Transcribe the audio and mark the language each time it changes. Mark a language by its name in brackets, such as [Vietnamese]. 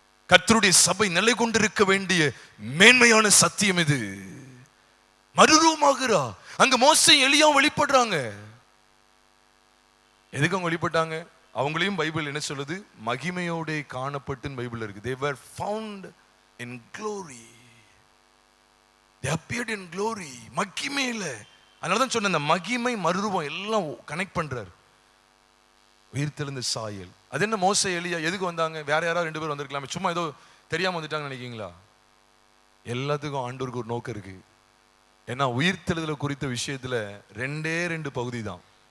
[Tamil] கர்த்தருடைய சபை நிலை கொண்டிருக்க வேண்டிய மேன்மையான சத்தியம் இது. மறுரூபமாகிறா. அங்க மோசேயும் எலியாவும் வெளிப்படுறாங்க. எதுக்கு அவங்க வெளிப்பட்டாங்க? அவங்களையும் பைபிள் என்ன சொல்லுது? மகிமையோட காணப்பட்டுன்னு பைபிள் இருக்கு. [English] They were found in glory. They appeared in glory. மகிமையில. [Tamil] அதனாலதான் சொன்ன அந்த மகிமை மறுரூபம் எல்லாம் கனெக்ட் பண்றாரு. உயிர்த்தெழுந்த சாயல். அது என்ன மோசே எலியா எதுக்கு வந்தாங்க? வேற யாராவது 2 பேர் வந்திருக்கலாமே, சும்மா ஏதோ தெரியாம வந்துட்டாங்கன்னு நினைக்கிறீங்களா? எல்லாத்துக்கும் ஆண்டவருக்கு ஒரு நோக்கம் இருக்கு. ஏன்னா உயிர்த்தெழுதல குறித்த விஷயத்துல 2 பகுதி தான்.